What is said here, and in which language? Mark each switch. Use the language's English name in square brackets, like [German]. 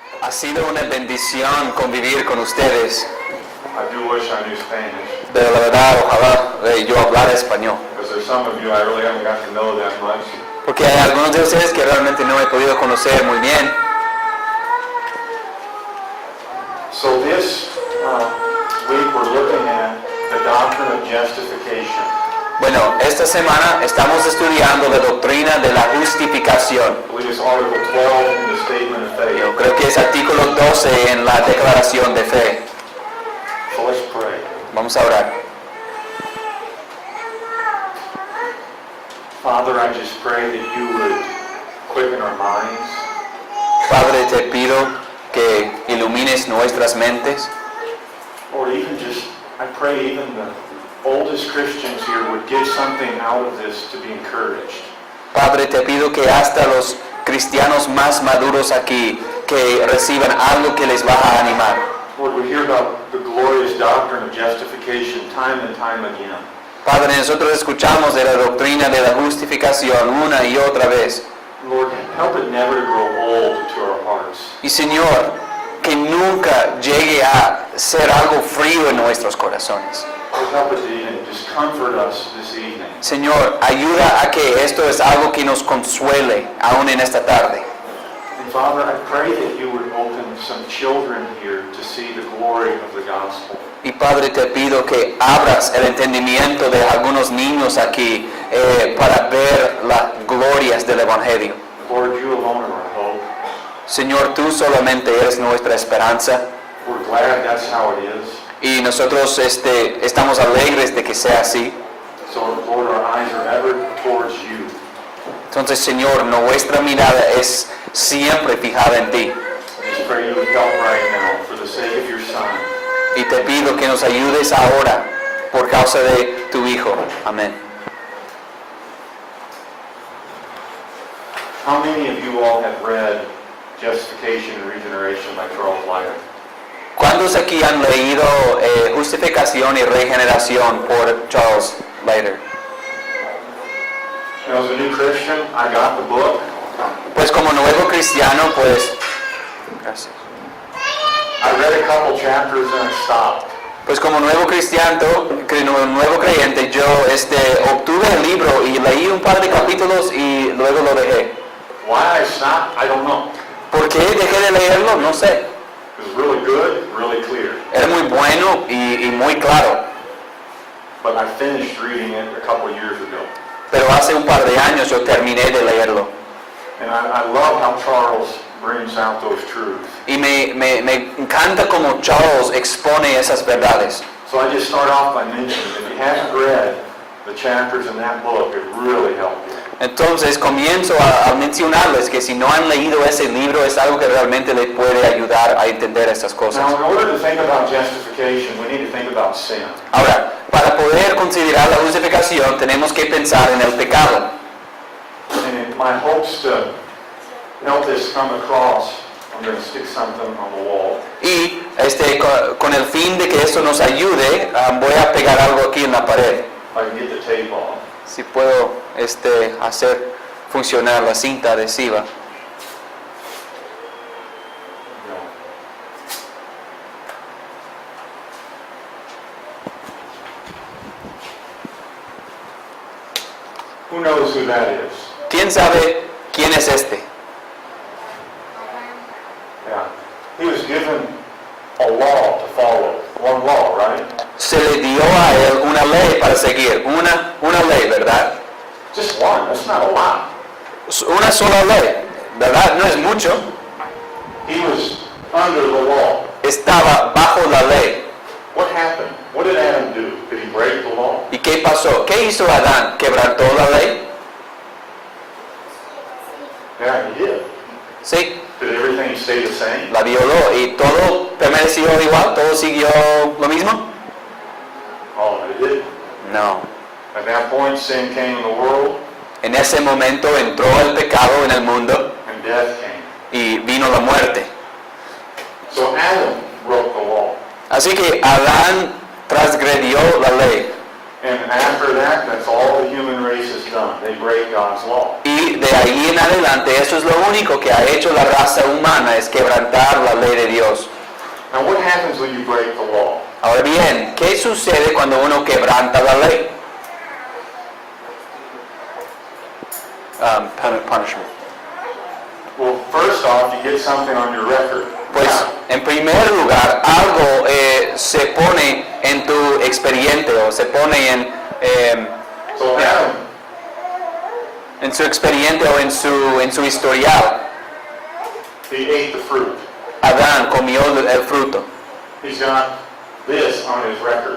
[Spanish] Ha sido una bendición convivir con ustedes, [English] I do wish I knew Spanish, [Spanish] pero la verdad, ojalá yo hablara español. [English] because there's some of you I really haven't got to know that much. [Spanish] Porque hay algunos de ustedes que realmente no he podido conocer muy bien. [English] So this week we're looking at the doctrine of justification. [Spanish] Bueno, esta semana estamos estudiando la doctrina de la justificación. [English] I believe it's Article 12 in the Statement of Faith. [Spanish] Yo creo que es artículo 12 en la declaración de fe. [English] So let's pray. [Spanish] Vamos a orar. [English] Father, I just pray that you would quicken our minds. [Spanish] Padre, te pido que ilumines nuestras mentes. [English] Or even just, I pray even the oldest Christians here would get something out of this to be encouraged. [Spanish] Padre, te pido que hasta los cristianos más maduros aquí, que reciban algo que les va a animar. [English] Lord, we hear about the glorious doctrine of justification time and time again. [Spanish] Padre, nosotros escuchamos de la doctrina de la justificación una y otra vez. [English] Lord, help it never to grow old to our hearts. [Spanish] Y Señor, que nunca llegue a ser algo frío en nuestros corazones. [English] Lord, help it to even just comfort us this evening. [Spanish] Señor, ayuda a que esto es algo que nos consuele aún en esta tarde. [English] And Father, I pray that you would open some children here to see the glory of the gospel. [Spanish] Y Padre, te pido que abras el entendimiento de algunos niños aquí para ver las glorias del Evangelio. [English] Lord, you alone are our hope. [Spanish] Señor, tú solamente eres nuestra esperanza [English] We're glad that's how it is. [Spanish] y nosotros estamos alegres de que sea así. [English] So, Lord, our eyes are ever towards you. [Spanish] Entonces, Señor, nuestra mirada es siempre fijada en ti. [English] I just pray you would help right now for the sake of your Son. [Spanish] Y te pido que nos ayudes ahora por causa de tu Hijo. Amén. [English] How many of you all have read Justification and Regeneration by Charles Lyman? [Spanish] ¿Cuántos aquí han leído Justificación y Regeneración por Charles Leiter? [English] You know, as a new Christian, I got the book. [Spanish] Pues como nuevo cristiano, pues... Gracias. [English] I read a couple chapters and I stopped. [Spanish] Pues como nuevo cristiano, nuevo creyente, yo obtuve el libro y leí un par de capítulos y luego lo dejé. [English] Why I stopped, I don't know. [Spanish] ¿Por qué dejé de leerlo? No sé. [English] It was really good, really clear. [Spanish] Era muy bueno y muy claro. [English] But I finished reading it a couple years ago. [Spanish] Pero hace un par de años yo terminé de leerlo. [English] And I love how Charles brings out those truths. [Spanish] Y me encanta como Charles expone esas verdades. [English] So I just start off by mentioning, if you haven't read the chapters in that book, it really helped you. [Spanish] Entonces comienzo a mencionarles que si no han leído ese libro es algo que realmente les puede ayudar a entender estas cosas. [English] Now, in order to think about justification, we need to think about sin. [Spanish] Ahora, para poder considerar la justificación tenemos que pensar en el pecado. [English] And my hopes to help this come across, I'm going to stick something on the wall. [Spanish] Y con el fin de que esto nos ayude, voy a pegar algo aquí en la pared. [English] If I can get the tape off. [Spanish] Si puedo hacer funcionar la cinta adhesiva. [English] No. Who knows who that is? [Spanish] ¿Quién sabe quién es este? [English] Yeah. He was given a law to follow. One law, right? [Spanish] Se le dio a él una ley para seguir, una ley, ¿verdad? [English] Just one. That's not a lot. [Spanish] Una sola ley, ¿verdad? No es mucho. [English] He was under the law. [Spanish] Estaba bajo la ley. [English] What happened? What did Adam do? Did he break the law? [Spanish] ¿Y qué pasó? ¿Qué hizo Adán? ¿Quebrantó la ley? [English] Yeah, he did. [Spanish] Sí, [English] Did everything stay the same? [Spanish] la violó y todo permaneció igual, todo siguió lo mismo. [English] Oh, it didn't. [Spanish] No. [English] At that point, sin came in the world, [Spanish] En ese momento entró el pecado en el mundo [English] and death came. [Spanish] y vino la muerte. [English] So Adam broke the law. [Spanish] Así que Adán transgredió la ley. [English] And after that, that's all the human race has done. They break God's law. [Spanish] Y de ahí en adelante, eso es lo único que ha hecho la raza humana, es quebrantar la ley de Dios. [English] Now what happens when you break the law? [Spanish] Ahora bien, ¿qué sucede cuando uno quebranta la ley? [English] Punishment. Well, first off, you get something on your record. [Spanish] Pues, en primer lugar, algo se pone en tu expediente o se pone [English] So Adam, [Spanish] en su expediente o en su historial. [English] he ate the fruit. [Spanish] Adán comió el fruto. [English] He's got this on his record.